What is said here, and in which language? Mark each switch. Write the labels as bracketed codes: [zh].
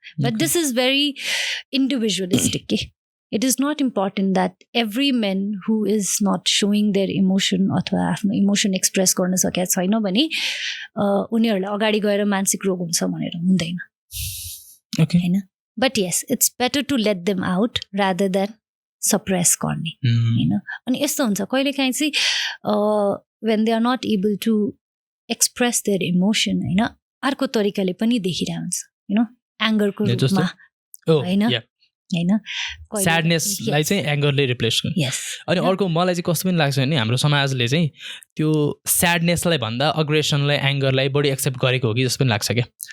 [en] But this is very individualistic के. It is not important that every man who is not showing their emotion अथवा [ne] आफ्नो emotion express गर्न सकेका छैन भने उनीहरूलाई अगाडि गएर मानसिक रोग हुन्छ भनेर हुँदैन होइन. [en] but yes it's better to let them out rather than suppress [ne] गर्ने होइन. अनि यस्तो हुन्छ कहिलेकाहीँ चाहिँ [en] when they are not able to express their emotion, [ne] होइन, अर्को तरिकाले पनि देखिरहेको हुन्छ, [en] you know, [ne] एङ्गरको रूपमा, होइन, स्याडनेसलाई चाहिँ एङ्गरले रिप्लेस गर्नु. अनि अर्को मलाई चाहिँ कस्तो पनि लाग्छ भने हाम्रो समाजले चाहिँ त्यो स्याडनेसलाई भन्दा अग्रेसनलाई, एङ्गरलाई बढी एक्सेप्ट गरेको हो कि जस्तो पनि लाग्छ क्या.